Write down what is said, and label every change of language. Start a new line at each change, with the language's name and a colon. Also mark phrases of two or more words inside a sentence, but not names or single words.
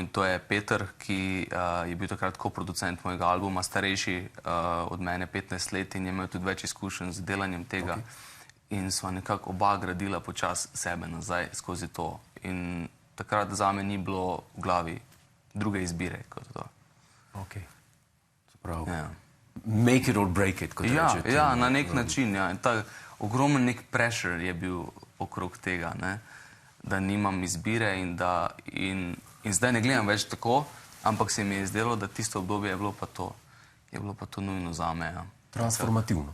Slovenian: In to je Peter, ki je bil takrat koproducent mojega albuma, starejši od mene 15 let in je imel tudi več izkušenj z delanjem tega. In sva nekako oba gradila počasi sebe nazaj skozi to. In takrat zame ni bilo v glavi druge izbire kot to.
English: Make it or break it,
Slovenian: kot rečete. Ja, na nek način. Ogromen nek pressure je bil okrog tega, da nimam izbire in zdaj ne gledam več tako, ampak se mi je zdelo, da tisto obdobje je bilo pa to nujno zame. Transformativno.